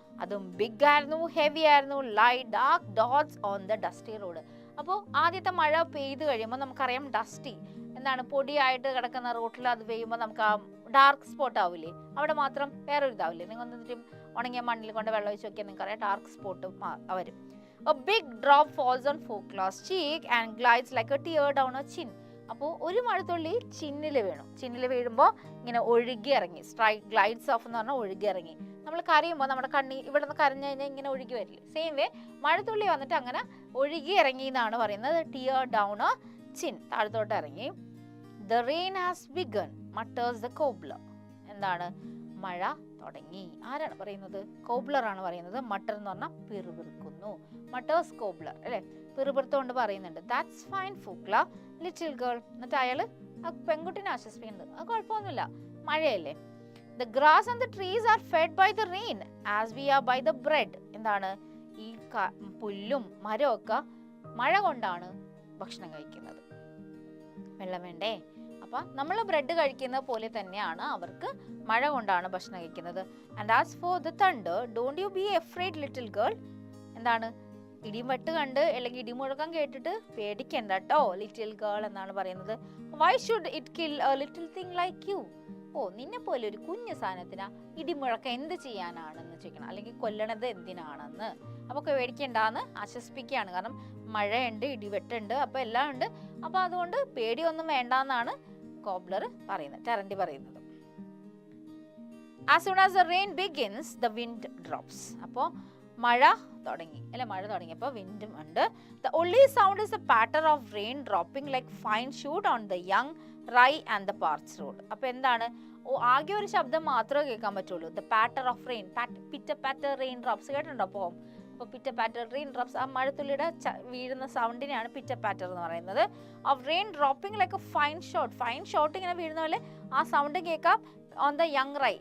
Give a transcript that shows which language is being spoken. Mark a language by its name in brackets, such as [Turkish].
[Malayalam] അതും ബിഗ് ആയിരുന്നു, ഹെവി ആയിരുന്നു. [English] Lie dark dots on the dusty road. [Malayalam] അപ്പോൾ ആദ്യത്തെ മഴ പെയ്ത് കഴിയുമ്പോൾ നമുക്കറിയാം ഡസ്റ്റി എന്താണ്, പൊടിയായിട്ട് കിടക്കുന്ന റോട്ടിൽ അത് പെയ്യുമ്പോൾ നമുക്ക് ആ ഡാർക്ക് സ്പോട്ട് ആവില്ലേ? അവിടെ മാത്രം വേറൊരു ഇതാവില്ലേ? നിങ്ങൾ ഒന്നിട്ട് ഉണങ്ങിയ മണ്ണിൽ കൊണ്ട് വെള്ളം ഒഴിച്ച് നോക്കിയാൽ നിങ്ങൾക്കറിയാം ഡാർക്ക് സ്പോട്ട് വരും. [English] A big drop falls on Folklar's cheek and glides like a tear down her chin. [Malayalam] അപ്പോൾ ഒരു മഴത്തുള്ളി ചിന്നിൽ വീണു. ചിന്നിൽ വീഴുമ്പോൾ ഇങ്ങനെ ഒഴുകി ഇറങ്ങി. ഗ്ലൈഡ്സ് ഓഫ് എന്ന് പറഞ്ഞാൽ ഒഴുകി ഇറങ്ങി. നമ്മൾ കരയുമ്പോൾ നമ്മുടെ കണ്ണി ഇവിടെ നിന്ന് കരഞ്ഞു കഴിഞ്ഞാൽ ഇങ്ങനെ ഒഴുകി വരില്ലേ? സെയിം വേ മഴത്തുള്ളി വന്നിട്ട് അങ്ങനെ ഒഴുകി ഇറങ്ങി എന്നാണ് പറയുന്നത്. [English] tear down a chin, [Malayalam] താഴത്തോട്ട് ഇറങ്ങി. [English] The rain has begun, mutters the cobbler. [Malayalam] എന്താണ്? മഴ തുടങ്ങി. ആരാണ് പറയുന്നത്? കോബ്ലർ ആണ് പറയുന്നത്. മട്ടർ എന്ന് പറഞ്ഞാൽ പിറുപിറുക്കുന്നു. മട്ടേഴ്സ് കോബ്ലർ അല്ലെ? പിറുപിറുത്തുകൊണ്ട് പറയുന്നുണ്ട്. [English] That's fine ഫോക്ലർ little girl. [Malayalam] എന്നിട്ട് അയാള് ആ പെൺകുട്ടിനെ ആശ്വസിപ്പിക്കുന്നുണ്ട്. അത് കുഴപ്പമൊന്നുമില്ല, മഴയല്ലേ. [English] The grass and the trees are fed by the rain as we are by the bread. [Malayalam] എന്താണ്? ഈ പുല്ലും മരവും ഒക്കെ മഴ കൊണ്ടാണ് ഭക്ഷണം കഴിക്കുന്നത്. വെള്ളം വേണ്ടേ? അപ്പൊ നമ്മൾ ബ്രെഡ് കഴിക്കുന്ന പോലെ തന്നെയാണ് അവർക്ക് മഴ കൊണ്ടാണ് ഭക്ഷണം കഴിക്കുന്നത്. [English] And as for the thunder don't you be afraid little girl. [Malayalam] എന്താണ്? ഇടിവെട്ട് കണ്ട് അല്ലെങ്കിൽ ഇടിമുഴക്കം കേട്ടിട്ട് പേടിക്കണ്ട കേട്ടോ ലിറ്റിൽ ഗേൾ എന്നാണ് പറയുന്നത്. [English] Why should it kill a little thing like you. [Malayalam] ഓ, നിന്നെ പോലെ ഒരു കുഞ്ഞു സാധനത്തിനാ ഇടിമുഴക്കം എന്ത് ചെയ്യാനാണെന്ന് ചോദിക്കണം, അല്ലെങ്കിൽ കൊല്ലണത് എന്തിനാണെന്ന്. അപ്പൊ പേടിക്കണ്ടെന്ന് ആശ്വസിപ്പിക്കുകയാണ്. കാരണം മഴയുണ്ട്, ഇടിവെട്ടുണ്ട്, അപ്പൊ എല്ലാം ഉണ്ട്. അപ്പൊ അതുകൊണ്ട് പേടിയൊന്നും വേണ്ടെന്നാണ് കോബ്ലർ പറയുന്നത്, ടെറൻഡി പറയുന്നത്. [English] As soon as the rain begins, the wind drops. [Malayalam] അപ്പോൾ മഴ തുടങ്ങി അല്ലെ? മഴ തുടങ്ങിയപ്പോൾ വിൻഡും ഉണ്ട്. [English] The only sound is the patter of rain dropping like fine shoot on the young rye and the parched road. [Malayalam] അപ്പോൾ എന്താണ്? ആകെ ഒരു ശബ്ദം മാത്രമേ കേൾക്കാൻ പറ്റുള്ളൂ. [English] The patter of rain, pitter patter rain drops. [Malayalam] കേട്ടിട്ടുണ്ടോ? അപ്പോൾ പിറ്റർ പാറ്റർ റെയിൻ ഡ്രോപ്സ്, ആ മഴത്തുള്ളിയുടെ വീഴുന്ന സൗണ്ടിനെയാണ് പിറ്റർ പാറ്റർ എന്ന് പറയുന്നത്. [English] of rain dropping like a fine shot [Malayalam] ഇങ്ങനെ വീഴുന്ന പോലെ ആ സൗണ്ട് കേൾക്കാം. [English] On the young rye.